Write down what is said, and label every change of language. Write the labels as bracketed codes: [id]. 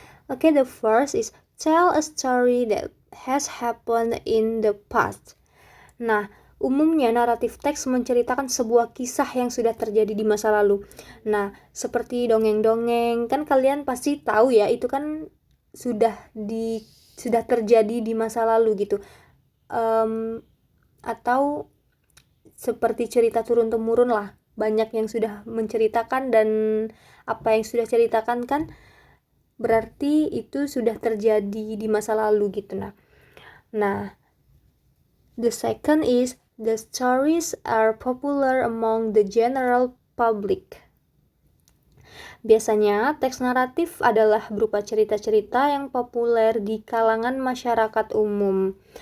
[en] The first is tell a story that has happened in the past. [id] Nah, umumnya naratif teks menceritakan sebuah kisah yang sudah terjadi di masa lalu. Nah, seperti dongeng-dongeng, kan kalian pasti tahu ya, itu kan sudah terjadi di masa lalu gitu. Atau seperti cerita turun-temurun lah. Banyak yang sudah menceritakan, dan apa yang sudah ceritakan kan berarti itu sudah terjadi di masa lalu gitu. [en] Nah, the second is the stories are popular among the general public. [id] Biasanya, teks naratif adalah berupa cerita-cerita yang populer di kalangan masyarakat umum.